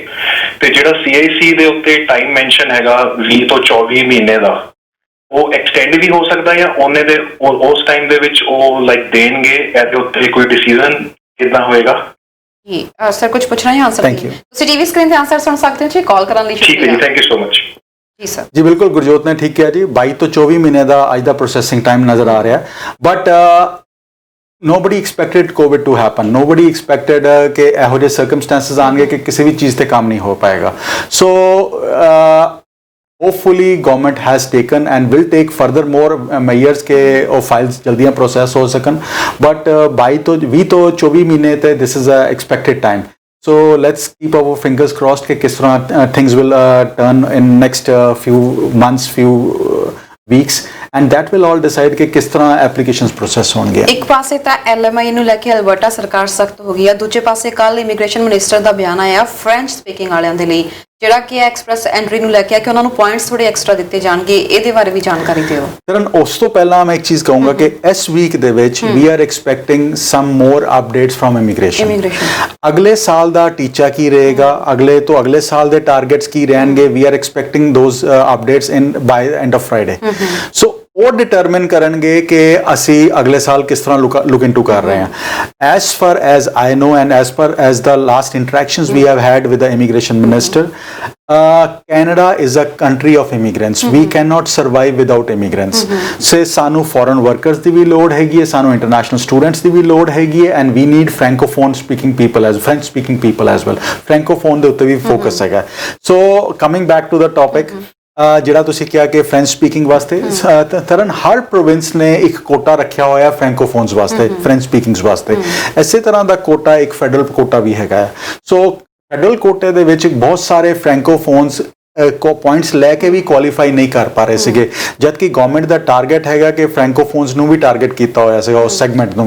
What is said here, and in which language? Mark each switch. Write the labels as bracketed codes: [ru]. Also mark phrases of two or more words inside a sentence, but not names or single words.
[pa] ਤੇ ਜਿਹੜਾ CIC ਦੇ ਉੱਤੇ [en] time mention [pa] ਹੈਗਾ 20 ਤੋਂ 24 ਮਹੀਨੇ ਦਾ, ਉਹ ਐਕਸਟੈਂਡ ਵੀ ਹੋ ਸਕਦਾ ਜਾਂ ਉਹਨੇ ਦੇ ਉਸ ਟਾਈਮ ਦੇ ਵਿੱਚ ਉਹ ਲਾਈਕ ਦੇਣਗੇ, ਇਹਦੇ ਉੱਤੇ ਕੋਈ ਡਿਸੀਜਨ ਕਿੱਦਾਂ ਹੋਏਗਾ? ਜੀ ਸਰ, ਕੁਝ ਪੁੱਛਣਾ ਹੈ? ਆਨਸਰ ਤੁਸੀਂ [en] TV screen [pa] ਤੇ ਆਨਸਰ ਸੁਣ ਸਕਦੇ ਹੋ ਜੀ। ਕਾਲ ਕਰਨ ਲਈ ਠੀਕ ਹੈ ਜੀ, [en] thank you so much. [pa] ਜੀ ਸਰ। ਜੀ ਬਿਲਕੁਲ, ਗੁਰਜੋਤ ਨੇ ਠੀਕ ਕਿਹਾ ਜੀ, 22 ਤੋਂ 24 ਮਹੀਨੇ ਦਾ ਅੱਜ ਦਾ ਪ੍ਰੋਸੈਸਿੰਗ ਟਾਈਮ ਨਜ਼ਰ ਆ ਰਿਹਾ, ਬਟ [en] nobody expected COVID to happen, nobody expected [pa] ਕਿ ਇਹੋ ਜਿਹੇ ਸਰਕਮਸਟੈਂਸਸ ਆਣਗੇ ਕਿ ਕਿਸੇ ਵੀ ਚੀਜ਼ ਤੇ ਕੰਮ ਨਹੀਂ ਹੋ ਪਾਏਗਾ। [en] ਸੋ hopefully government has taken and will take further more measures [pa] ਕਿ ਉਹ [en] files ਜਲਦੀਆਂ process [pa] ਹੋ ਸਕਣ, [en] but 22 [pa] ਤੋਂ 20 ਤੋਂ 24 ਮਹੀਨੇ ਤੇ [en] this is a expected time। So let's keep our fingers crossed [pa] ਕਿ ਕਿਸ ਤਰ੍ਹਾਂ [en] things will turn in next few months, few weeks, and that will all decide [pa] ਕਿ ਕਿਸ ਤਰ੍ਹਾਂ ਐਪਲੀਕੇਸ਼ਨਸ ਪ੍ਰੋਸੈਸ ਹੋਣਗੇ। ਇੱਕ ਪਾਸੇ ਤਾਂ LMI ਨੂੰ ਲੈ ਕੇ ਅਲਬਰਟਾ ਸਰਕਾਰ ਸਖਤ ਹੋ ਗਈ ਹੈ, ਦੂਜੇ ਪਾਸੇ ਕੱਲ ਇਮੀਗ੍ਰੇਸ਼ਨ ਮਿਨਿਸਟਰ ਦਾ ਬਿਆਨ ਆਇਆ [en] French speaking [pa] ਵਾਲਿਆਂ ਦੇ ਲਈ, ਜਿਹੜਾ ਕਿ ਐਕਸਪ੍ਰੈਸ ਐਂਟਰੀ ਨੂੰ ਲੈ ਕੇ ਕਿ ਉਹਨਾਂ ਨੂੰ ਪੁਆਇੰਟਸ ਥੋੜੇ ਐਕਸਟਰਾ ਦਿੱਤੇ ਜਾਣਗੇ, ਇਹਦੇ ਬਾਰੇ ਵੀ ਜਾਣਕਾਰੀ ਦਿਓ। ਕਰਨ, ਉਸ ਤੋਂ ਪਹਿਲਾਂ ਮੈਂ ਇੱਕ ਚੀਜ਼ ਕਹੂੰਗਾ ਕਿ ਇਸ ਵੀਕ ਦੇ ਵਿੱਚ [en] we are expecting some more updates from immigration. [pa] ਅਗਲੇ ਸਾਲ ਦਾ ਟੀਚਾ ਕੀ ਰਹੇਗਾ, ਅਗਲੇ ਤੋਂ ਅਗਲੇ ਸਾਲ ਦੇ ਟਾਰਗੇਟਸ ਕੀ ਰਹਿਣਗੇ, [en] we are expecting those updates in by end of Friday. [pa] ਸੋ ਉਹ ਡਿਟਰਮਿਨ ਕਰਨਗੇ ਕਿ ਅਸੀਂ ਅਗਲੇ ਸਾਲ ਕਿਸ ਤਰ੍ਹਾਂ [en] look into [pa] ਕਰ ਰਹੇ ਹਾਂ। [en] as far as I know and as per as the last interactions we have had with the immigration minister, Canada is a country of immigrants. We cannot survive without immigrants. [pa] ਸੇ ਸਾਨੂੰ [en] foreign workers [pa] ਦੀ ਵੀ ਲੋੜ ਹੈਗੀ ਹੈ, ਸਾਨੂੰ [en] international students [pa] ਦੀ ਵੀ ਲੋੜ ਹੈਗੀ ਹੈ, [en] and we need francophone speaking people as French speaking people as well. [pa] francophone ਦੇ ਉੱਤੇ ਵੀ ਫੋਕਸ ਹੈਗਾ। [en] So coming back to the topic, [pa] ਜਿਹੜਾ ਤੁਸੀਂ ਕਿਹਾ ਕਿ [en] French speaking [pa] ਵਾਸਤੇ, ਤਰਨ ਹਰ ਪ੍ਰੋਵਿੰਸ ਨੇ ਇੱਕ ਕੋਟਾ ਰੱਖਿਆ ਹੋਇਆ ਫ੍ਰੈਂਕੋਫੋਨਸ ਵਾਸਤੇ, [en] French speakings [pa] ਵਾਸਤੇ। ਇਸੇ ਤਰ੍ਹਾਂ ਦਾ ਕੋਟਾ ਇੱਕ ਫੈਡਰਲ ਕੋਟਾ ਵੀ ਹੈਗਾ। ਸੋ ਫੈਡਰਲ ਕੋਟੇ ਦੇ ਵਿੱਚ ਬਹੁਤ ਸਾਰੇ ਫ੍ਰੈਂਕੋਫੋਨਸ ਪੁਆਇੰਟਸ ਲੈ ਕੇ ਵੀ ਕੁਆਲੀਫਾਈ ਨਹੀਂ ਕਰ ਪਾ ਰਹੇ ਸੀਗੇ, ਜਦਕਿ ਗਵਰਨਮੈਂਟ ਦਾ ਟਾਰਗੇਟ ਹੈਗਾ ਕਿ ਫ੍ਰੈਂਕੋਫੋਨਸ ਨੂੰ ਵੀ ਟਾਰਗੇਟ ਕੀਤਾ ਹੋਇਆ ਸੀਗਾ ਉਸ ਸੈਗਮੈਂਟ ਨੂੰ ਵੀ।